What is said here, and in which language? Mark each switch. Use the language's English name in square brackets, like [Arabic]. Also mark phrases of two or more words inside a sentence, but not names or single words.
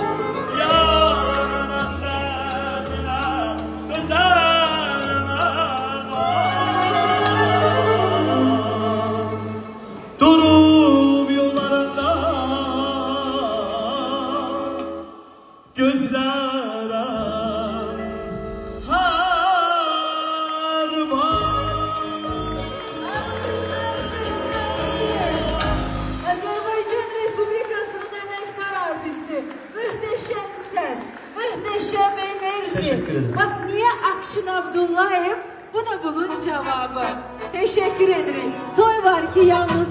[Azerbaijani] Yarımın həsrətinə dözərəm hər vaxt, durub yollarında gözlərəm hər vaxt. [Turkish] Alkışlar seslensin. Azerbaycan Respublikası'nın emektar artisti. Muhteşem ses, muhteşem enerji. Teşekkür ederim. Bak niye Akşin Abdullayev? Bu da bunun cevabı. Teşekkür ederim. [Azerbaijani] Toy var ki yalnız